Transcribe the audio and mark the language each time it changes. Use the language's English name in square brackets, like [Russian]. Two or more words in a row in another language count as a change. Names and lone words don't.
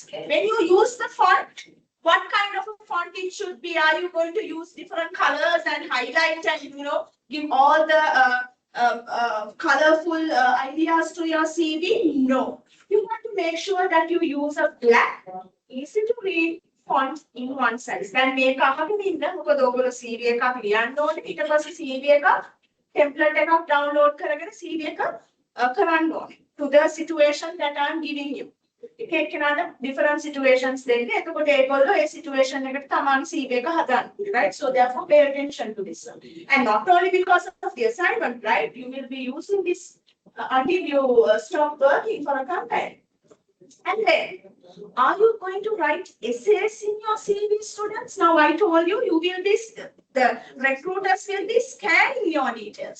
[English] When you use the font, what kind of a font it should be? Are you going to use different colors and highlight and give all the colorful ideas to your CV? No. You have to make sure that you use a black, easy to read font in one size. Then make [Sinhala] අහගෙන ඉන්න මොකද ඔයගොල්ලෝ CV එකක් ලියන්න ඕනේ. ඊට පස්සේ CV එක template එකක් download කරගෙන CV එක කරන්න ඕනේ [English] to the situation that I am giving you. [Sinhala] එක එක්කෙනාට [English] different situations [Sinhala] දෙන්නේ. එතකොට ඒගොල්ලෝ ඒ situation එකට තමන් CV එක හදන්න. [English] Right? So therefore pay attention to this. And not only because of the assignment, right? You will be using this until you stop working for a company. And then, are you going to write essays in your CV, students? Now I told you, the recruiters will be scanning your details.